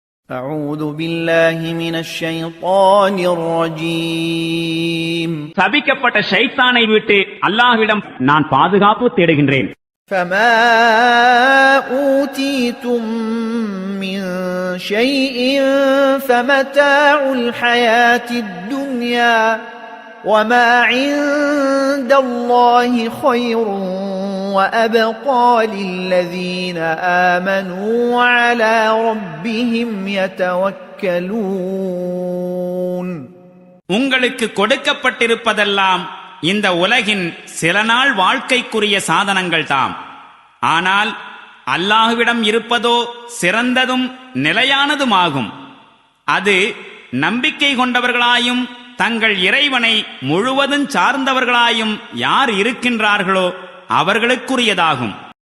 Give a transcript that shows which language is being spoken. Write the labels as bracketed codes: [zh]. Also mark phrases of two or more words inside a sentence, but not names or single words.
[ar] أعوذ بالله من الشيطان الرجيم [ta] சபிக்கப்பட்ட ஷைத்தானை விட்டு அல்லாஹ்விடம் நான் பாதுகாப்பு தேடுகின்றேன். [ar] فما أوتيتم من شيء فمتاع الحياة الدنيا وما عند الله خير وأبقى للذين آمنوا وعلى ربهم يتوكلون. [ta] உங்களுக்கு கொடுக்கப்பட்டிருப்பதெல்லாம் இந்த உலகின் சில நாள் வாழ்க்கைக்குரிய சாதனங்கள் தாம். ஆனால் அல்லாஹ்விடம் இருப்பதோ சிறந்ததும் நிலையானதுமாகும். அது நம்பிக்கை கொண்டவர்களாயும் தங்கள் இறைவனை முழுவதும் சார்ந்தவர்களாயும் யார் இருக்கின்றார்களோ அவர்களுக்குரியதாகும்.